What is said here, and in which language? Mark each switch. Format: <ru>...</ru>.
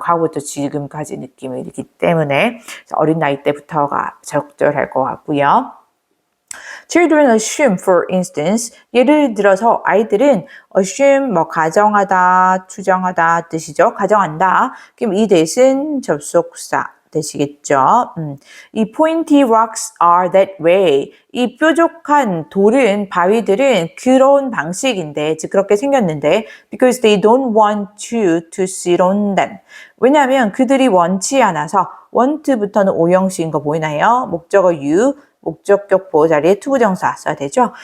<ko>과거부터 지금까지 느낌이 있기 때문에 어린 나이 때부터가 적절할 것 같고요.</ko> <en>Children assume, for instance,</en> <ko>예를 들어서 아이들은 assume, 가정하다, 추정하다 뜻이죠. 가정한다. 그럼 이 대신 접속사 되시겠죠.</ko> <en>이 pointy rocks are that way.</en> <ko>이 뾰족한 돌은, 바위들은 그런 방식인데, 즉 그렇게 생겼는데,</ko> <en>because they don't want you to sit on them.</en> <ko>왜냐하면 그들이 원치 않아서, want부터는 오형식인 거 보이나요? 목적어 you, 목적격 보호 자리에 투부정사 써야 되죠.</ko>